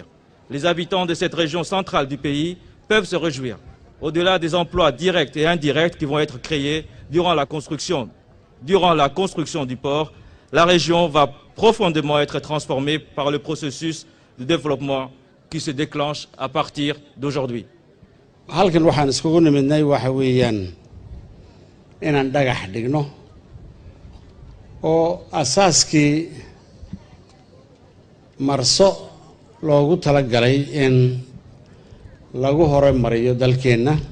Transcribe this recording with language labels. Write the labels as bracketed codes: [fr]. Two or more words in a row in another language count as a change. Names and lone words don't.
[fr] Les habitants de cette région centrale du pays peuvent se réjouir. Au-delà des emplois directs et indirects qui vont être créés durant la construction du port, la région va profondément être transformée par le processus de développement qui se déclenche à partir d'aujourd'hui. [so] halkan waxaan iskugu nimidnay waxa weeyaan inaan dhagax dhigno oo asaaskii marso loogu talagalay in lagu horumariyo dalkeenna